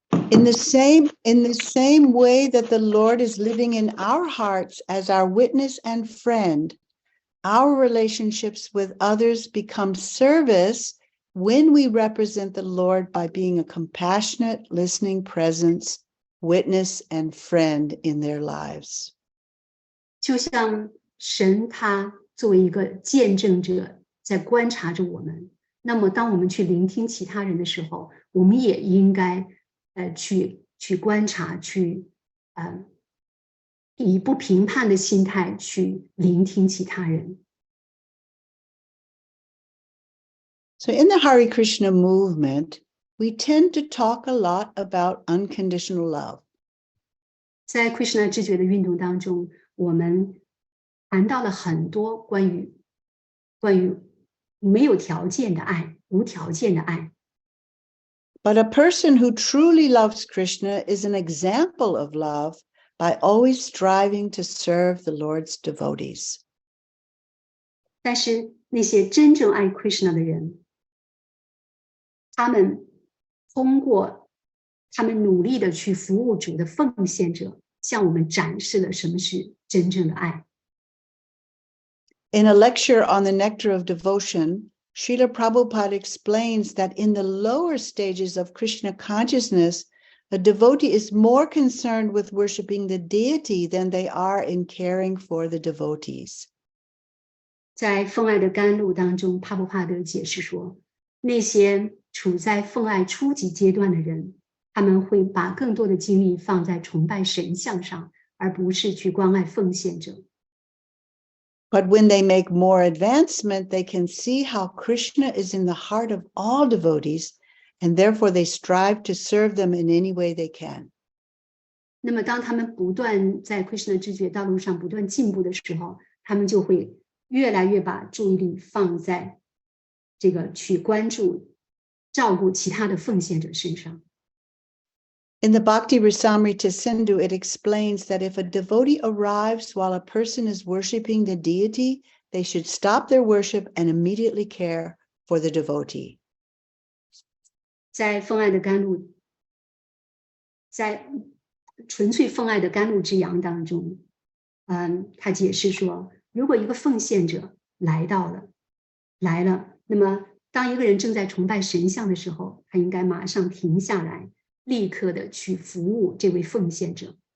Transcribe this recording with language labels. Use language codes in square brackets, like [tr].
[en] In the same way that the Lord is living in our hearts as our witness and friend, our relationships with others become service when we represent the Lord by being a compassionate, listening presence, witness, and friend in their lives. [zh] 就像神他作为一个见证者在观察着我们，那么当我们去聆听其他人的时候，我们也应该去观察，以不评判的心态去聆听其他人。 [en] So in the Hare Krishna movement, we tend to talk a lot about unconditional love. [zh] 在 Krishna 知觉的运动当中，我们谈到了很多关于没有条件的爱、无条件的爱。 [en] But a person who truly loves Krishna is an example of love by always striving to serve the Lord's devotees. [zh] 但是那些真正爱 Krishna 的人，他们通过他们努力的去服务主的奉献者，向我们展示了什么是真正的爱。 [en] In a lecture on the nectar of devotion, Srila Prabhupada explains that in the lower stages of Krishna consciousness, a devotee is more concerned with worshiping the deity than they are in caring for the devotees. [zh] 在奉爱的甘露当中，帕布帕德解释说，那些处在奉爱初级阶段的人，他们会把更多的精力放在崇拜神像上，而不是去关爱奉献者。 [en] But when they make more advancement, they can see how Krishna is in the heart of all devotees, and therefore they strive to serve them in any way they can. [zh] 那么当他们不断在 Krishna 知觉道路上不断进步的时候，他们就会越来越把注意力放在这个去关注、照顾其他的奉献者身上。 [en] In the Bhakti Rasamrita Sindhu, it explains that if a devotee arrives while a person is worshiping the deity, they should stop their worship and immediately care for the devotee. [zh] 在奉爱的甘露，在纯粹奉爱的甘露之阳当中，他解释说，如果一个奉献者来了，那么当一个人正在崇拜神像的时候，他应该马上停下来，立刻的去服务这位奉献者。